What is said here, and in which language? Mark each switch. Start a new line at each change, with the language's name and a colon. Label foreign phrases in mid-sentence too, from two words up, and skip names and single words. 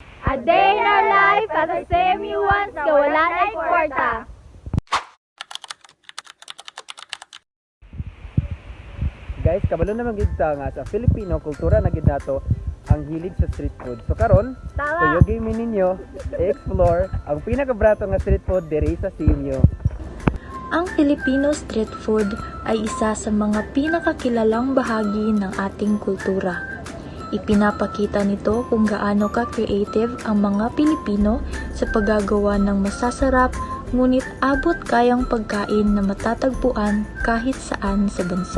English: A day in our life as a CMU-1
Cebuano: nga wala na kwarta. Guys, kabalo naman gid ta nga sa Filipino kultura na gid nato ang hilig sa street food. So karon, kuyogin mi ninyo i-explore ang pinakabrato nga street food diri sa CMU.
Filipino: Ang Filipino street food ay isa sa mga pinakakilalang bahagi ng ating kultura. Ipinapakita nito kung gaano ka-creative ang mga Pilipino sa paggagawa ng masasarap ngunit abot kayang pagkain na matatagpuan kahit saan sa bansa.